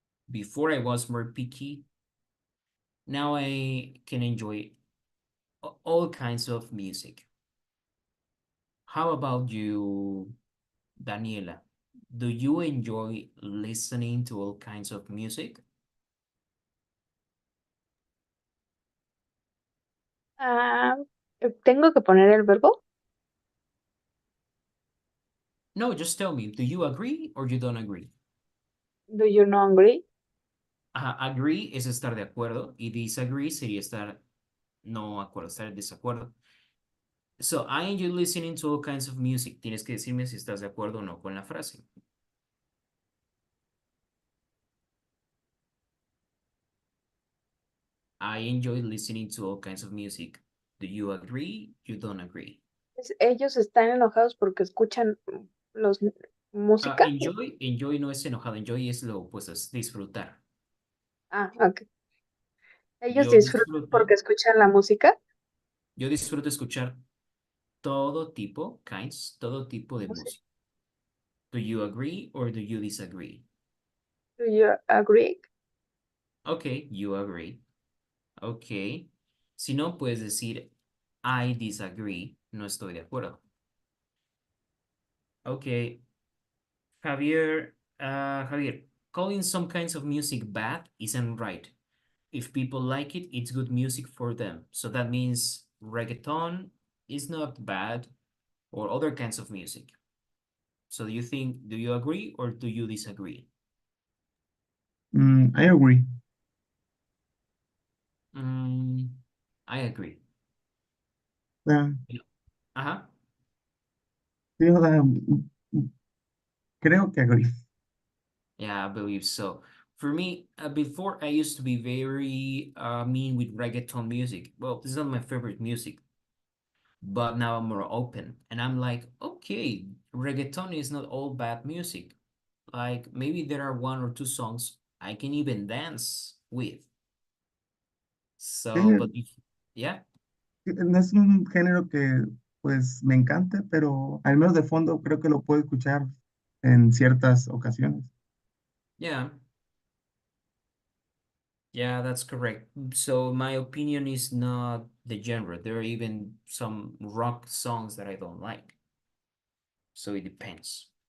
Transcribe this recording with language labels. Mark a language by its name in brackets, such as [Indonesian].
[English] Before I was more picky. Now I can enjoy all kinds of music. How about you, Daniela? Do you enjoy listening to all kinds of music? [Spanish] Ah, ¿tengo que poner el verbo? [English] No, just tell me, do you agree or you don't agree? Do you not agree? [Spanish] Agree es estar de acuerdo y disagree sería estar no acuerdo, estar en desacuerdo. [English] So, I enjoy listening to all kinds of music. [Spanish] Tienes que decirme si estás de acuerdo o no con la frase. [English] I enjoy listening to all kinds of music. Do you agree? You don't agree? [Spanish] Ellos están enojados porque escuchan música. Enjoy no es enojado, enjoy es lo opuesto, es disfrutar. Ah, ok. Ellos disfrutan porque escuchan la música. yo disfruto escuchar todo tipo de música. [English] Do you agree or do you disagree? Do you agree? Okay, you agree. Okay. [Spanish] Si no, puedes decir [English] I disagree, [Spanish] no estoy de acuerdo. [English] Okay. Javier, calling some kinds of music bad isn't right. If people like it, it's good music for them. So that means reggaeton is not bad or other kinds of music. So do you agree or do you disagree? I agree. I agree. Yeah, Ajá. [Spanish] sí, o sea, creo que agree. [English] Yeah, I believe so. For me, before I used to be very mean with reggaeton music. Well, this is not my favorite music, but now I'm more open and I'm like, okay, reggaeton is not all bad music. Like maybe there are one or two songs I can even dance with. [Spanish] Sí, [English] So, but yeah, [Spanish] no es un género que pues me encanta, pero al menos de fondo creo que lo puedo escuchar en ciertas ocasiones. [English] yeah, yeah, that's correct. So my opinion is not the genre. There are even some rock songs that I don't like. So it depends.